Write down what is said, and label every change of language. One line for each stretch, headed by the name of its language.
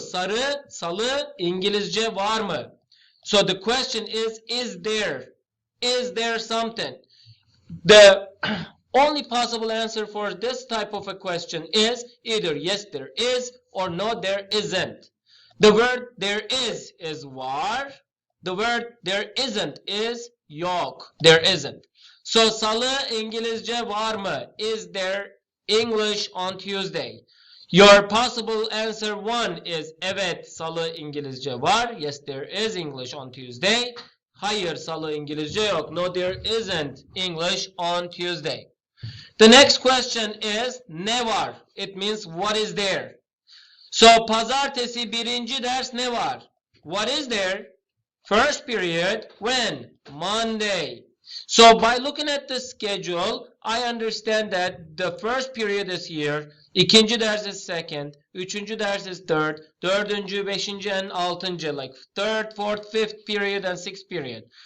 Turkish: Sarı, salı, İngilizce var mı?
English: So the question is there? Is there something? The only possible answer for this type of a question is either yes there is or no there isn't. The word there is var. The word there isn't is yok. There isn't.
Turkish: So salı İngilizce var mı?
English: Is there English on Tuesday? Your possible answer 1 is
Turkish: evet salı İngilizce var.
English: Yes there is English on Tuesday.
Turkish: Hayır salı İngilizce yok.
English: No there isn't English on Tuesday. The next question is
Turkish: ne var?
English: It means what is there?
Turkish: So pazartesi birinci ders ne var?
English: What is there? First period when? Monday. So by looking at the schedule, I understand that the first period is here,
Turkish: ikinci ders
English: is second,
Turkish: üçüncü ders
English: is third,
Turkish: dördüncü, beşinci,
English: and
Turkish: altıncı,
English: like third, fourth, fifth period, and sixth period.